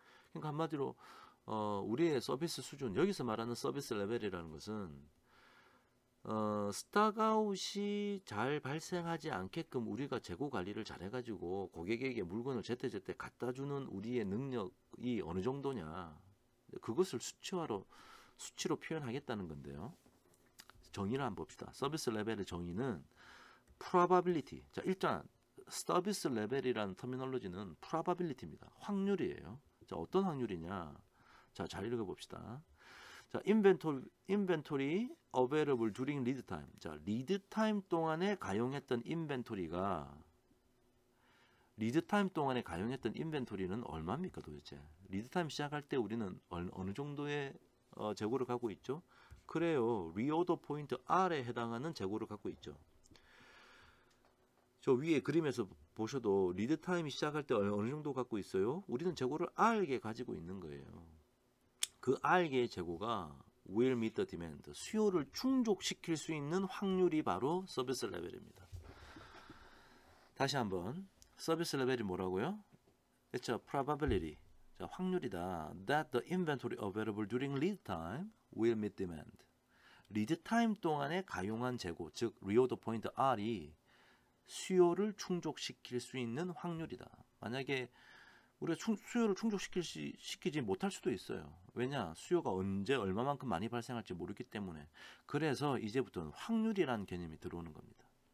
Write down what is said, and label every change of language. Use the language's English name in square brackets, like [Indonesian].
[Korean] 그러니까 한마디로 우리의 서비스 수준, 여기서 말하는 서비스 레벨이라는 것은 스탁아웃이 잘 발생하지 않게끔 우리가 재고 관리를 잘 해가지고 고객에게 물건을 제때제때 갖다 주는 우리의 능력이 어느 정도냐, 그것을 수치로 표현하겠다는 건데요. 정의를 한번 봅시다. 서비스 레벨의 정의는 probability. 자, 일단 서비스 레벨이라는 터미널로지는 probability입니다. 확률이에요. 자, 어떤 확률이냐? 자, 잘 읽어봅시다. 자, 인벤토리 [English] available during lead time. [Korean] 자, 리드 타임 동안에 가용했던 인벤토리가 리드 타임 동안에 가용했던 인벤토리는 얼마입니까, 도대체? 리드 타임 시작할 때 우리는 어느 정도의 재고를 갖고 있죠? 그래요. 리오더 포인트 R에 해당하는 재고를 갖고 있죠. 저 위에 그림에서 보셔도 리드 타임이 시작할 때 어느 정도 갖고 있어요? 우리는 재고를 R개 가지고 있는 거예요. 그 R개의 재고가 [English] will meet the demand, [Korean] 수요를 충족시킬 수 있는 확률이 바로 서비스 레벨입니다. 다시 한번, 서비스 레벨이 뭐라고요? [English] It's a probability, 자, [Korean] 확률이다. [English] That the inventory available during lead time will meet demand. [Korean] 리드 타임 동안에 가용한 재고, 즉 reorder point R이 수요를 충족시킬 수 있는 확률이다. 만약에 우리가 수요를 충족시키지 못할 수도 있어요. 왜냐? 수요가 언제 얼마만큼 많이 발생할지 모르기 때문에. 그래서 이제부터는 확률이라는 개념이 들어오는 겁니다.